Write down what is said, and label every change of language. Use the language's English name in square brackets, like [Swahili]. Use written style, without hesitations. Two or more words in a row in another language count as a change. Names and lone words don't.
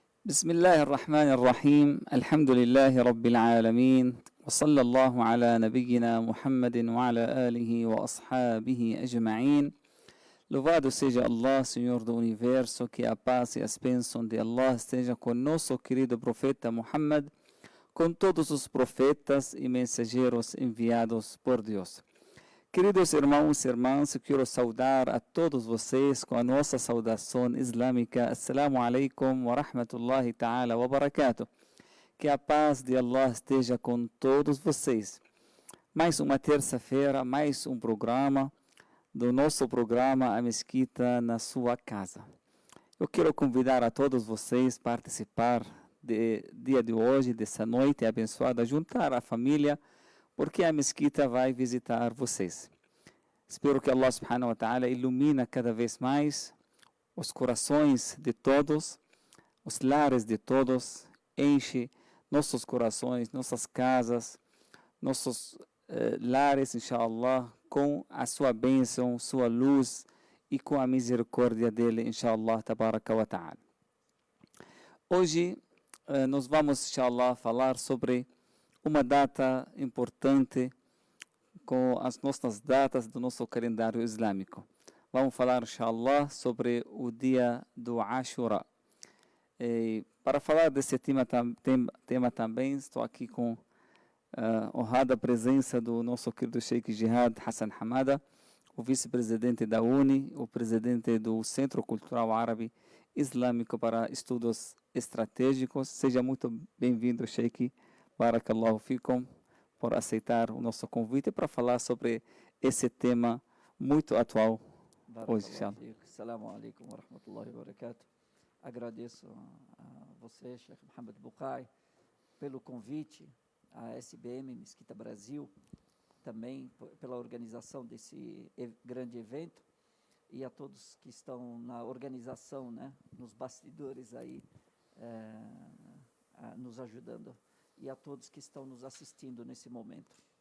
[Arabic] بسم الله الرحمن الرحيم الحمد لله رب العالمين وصلى الله على نبينا Muhammad وعلى آله وأصحابه أجمعين. [Portuguese] Louvado seja Allah, Senhor do Universo, que a paz e as bênçãos de Allah esteja com nosso querido profeta Muhammad, com todos os profetas e mensageiros enviados por Deus. Queridos irmãos e irmãs, eu quero saudar a todos vocês com a nossa saudação islâmica. [Arabic] السلام عليكم ورحمة الله تعالى وبركاته. [Portuguese] Que a paz de Allah esteja com todos vocês. Mais uma terça-feira, mais um programa do nosso programa A Mesquita na Sua Casa. Eu quero convidar a todos vocês a participar do dia de hoje, dessa noite abençoada, juntar a família, porque a Mesquita vai visitar vocês. Espero que Allah [Arabic] سبحانه وتعالى [Portuguese] ilumina cada vez mais os corações de todos, os lares de todos, enche nossos corações, nossas casas, nossos lares, inshallah, com a sua bênção, sua luz e com a misericórdia dele, [Arabic] إن شاء الله، تبارك وتعالى. [Portuguese] Hoje nós vamos, inshallah, falar sobre uma data importante com as nossas datas do nosso calendário islâmico. Vamos falar, inshallah, sobre o dia do Ashura. Para falar desse tema também, estou aqui com a honrada presença do nosso querido Sheikh Jihad Hassan Hamada, o vice-presidente da UNI, o presidente do Centro Cultural Árabe Islâmico para Estudos Estratégicos. Seja muito bem-vindo, [Arabic] شيخ. بارك الله فيكم, [Portuguese] por aceitar o nosso convite para falar sobre esse tema muito atual hoje. [Arabic] السلام عليكم ورحمة الله وبركاته. [Portuguese] Agradeço a você, Sheikh Mohammed Bukai, pelo convite, a SBM Mesquita Brasil, também pela organização desse grande evento, e a todos que estão na organização, né, nos bastidores aí, nos ajudando, e a todos que estão nos assistindo nesse momento.